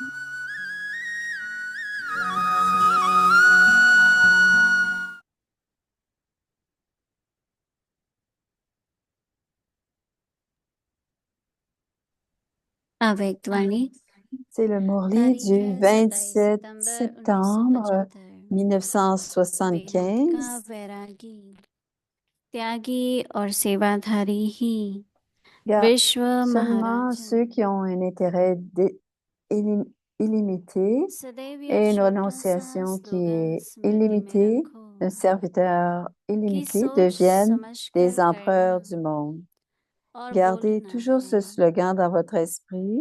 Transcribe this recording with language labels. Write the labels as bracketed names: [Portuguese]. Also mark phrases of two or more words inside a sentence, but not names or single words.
[French] Avec Dwani. C'est le Murli du 27 septembre 1975. [Hindi] त्यागी और सेवाधारी ही [French] Seulement ceux qui ont un intérêt illimité et une renonciation qui est illimitée, un serviteur illimité, deviennent des empereurs du monde. Gardez toujours ce slogan dans votre esprit.